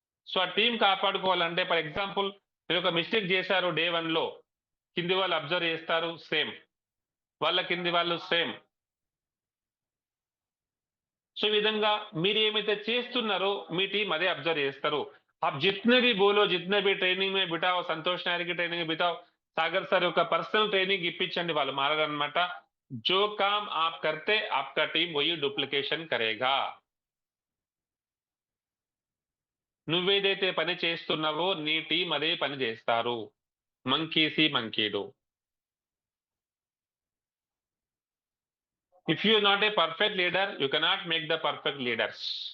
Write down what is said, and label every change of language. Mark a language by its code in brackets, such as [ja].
[te] So ఆ team కాపాడుకోవాలంటే, for example మీరు ఒక మిస్టేక్ చేశారు డే 1 లో, కింది వాళ్ళు అబ్జర్వ్ చేస్తారు సేమ్, వాళ్ళ కింది వాళ్ళు సేమ్. సో ఈ విధంగా మీరు ఏమైతే చేస్తున్నారో మీ టీం అదే అబ్జర్వ్ చేస్తారు. [hi] आप जितने भी बोलो, जितने भी ट्रेनिंग में बिठाओ, [te] సంతోష్ నాయర్ కి ట్రైనింగ్ బితాओ, సాగర్ సార్ యొక్క పర్సనల్ ట్రైనింగ్ ఇప్పించండి, వాళ్ళు మారరన్నమాట. [hi] जो काम आप करते आपका टीम वही डुप्लिकेशन करेगा. [te] నువ్వేదైతే పని చేస్తున్నావో నీ టీం అదే పని చేస్తారు. [en] Monkey see monkey do. If you not a perfect leader you cannot make the perfect leaders.